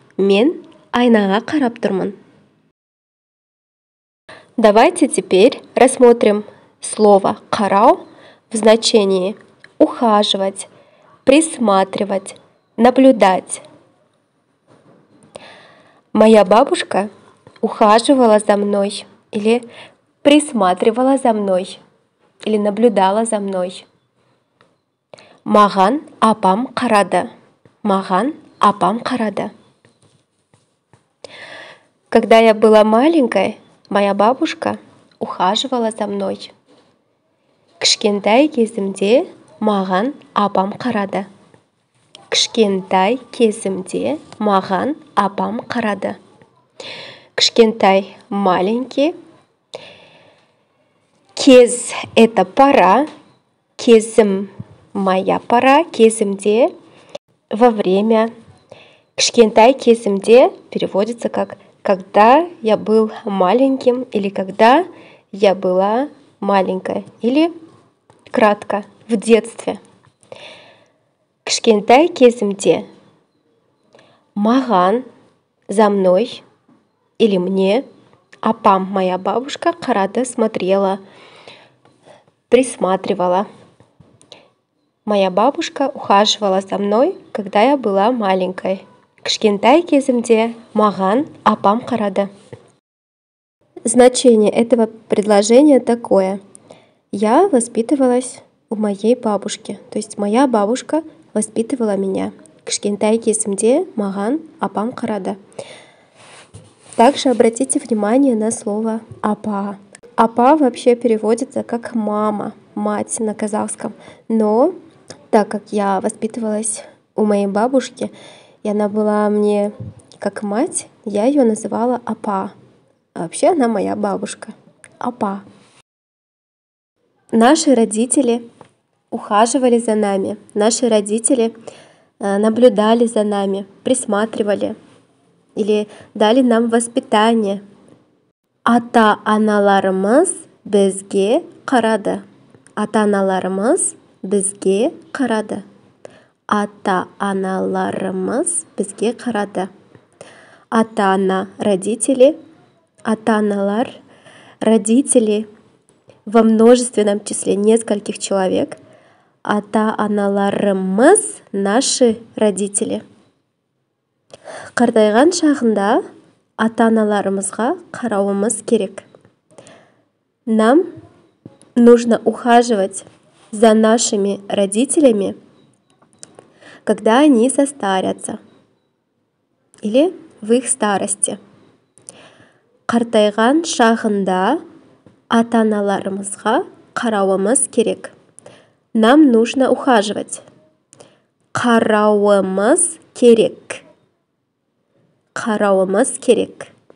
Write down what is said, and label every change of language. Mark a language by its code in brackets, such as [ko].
[kk] Мен айнаға қарап тұрмын. [ru] Давайте теперь рассмотрим слово «карау» в значении ухаживать, присматривать, наблюдать. Моя бабушка ухаживала за мной или присматривала за мной или наблюдала за мной. [kk] Маған апам қарады. Маған апам қарады. [ru] Когда я была маленькой, моя бабушка ухаживала за мной. [kk] Кішкентай кезімде маған апам қарады. Кішкентай кезімде маған апам қарады. Кішкентай — маленький. [ru] Кез — это пора. Кезім — моя пора. Кезімде — во время. [kk] Кішкентай кезімде [ru] переводится как когда я был маленьким, или когда я была маленькая, или кратко, в детстве. [kk] Кішкентай кезімде маған, [ru] за мной или мне, апам, моя бабушка, қарады, смотрела, присматривала. Моя бабушка ухаживала за мной, когда я была маленькой. [kk] Кішкентай кезімде маған, апам қарады. [ru] Значение этого предложения такое. Я воспитывалась у моей бабушки. То есть моя бабушка воспитывала меня. [kk] Кішкентай кезімде маған, апам қарады. [ru] Также обратите внимание на слово «апа». «Апа» вообще переводится как «мама», «мать» на казахском. Но так как я воспитывалась у моей бабушки, и она была мне как мать, я ее называла «апа». А вообще она моя бабушка. «Апа». Наши родители ухаживали за нами. Наши родители наблюдали за нами, присматривали или дали нам воспитание. [kk] Ата-аналарымыз бізге қарады. Ата-аналарымыз бізге қарады. Ата-аналарымыз бізге қарады. [ru] Ата-ана — родители, ата-аналар — родители во множественном числе нескольких человек. Ата-аналарымыз — наши родители. [kk] Қартайған шағында ата-аналарымызға қарауымыз керек. [ru] Нам нужно ухаживать за нашими родителями, когда они состарятся или в их старости. [kk] Қартайған шағында ата-аналарымызға қарауымыз керек. [ru] Нам нужно ухаживать. [kk] Қарауымыз керек. Қарауымыз керек.